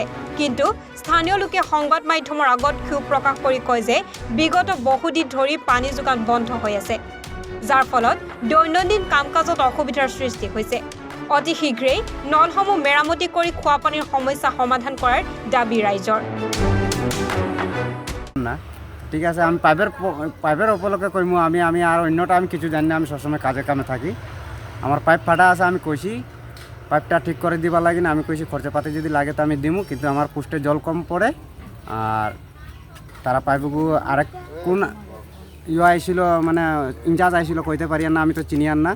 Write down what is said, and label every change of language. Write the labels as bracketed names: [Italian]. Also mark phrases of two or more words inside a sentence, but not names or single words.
[Assamese] কিন্তু স্থানীয় লোকে সংবাদ মাধ্যমৰ আগত ক্ষোভ প্ৰকাশ কৰি কয় যে বিগত বহুদিন ধৰি পানী যোগান বন্ধ হৈ আছে, যাৰ ফলত দৈনন্দিন কাম কাজত অসুবিধাৰ সৃষ্টি হৈছে। অতি শীঘ্ৰেই নলসমূহ মেৰামতি কৰি খোৱা পানীৰ সমস্যা সমাধান কৰাৰ দাবী ৰাইজৰ। [Bangla] না ঠিক আছে, আমি পাইপের উপলক্ষে কইমু আমি আর অন্যটা আমি কিছু জানি না। আমি সবসময় কাজে কামে থাকি। আমার পাইপ ফাটা আছে, আমি কইছি পাইপটা ঠিক করে দিবা লাগে না। আমি কইছি খরচাপাতি যদি লাগে তো আমি দিমু, কিন্তু আমার পোস্টে জল কম পড়ে। আর তারা পাইপগু আরেক কোন আইছিল মানে ইনচার্জ আইছিল কইতে পারি না, আমি তো চিনি আর না।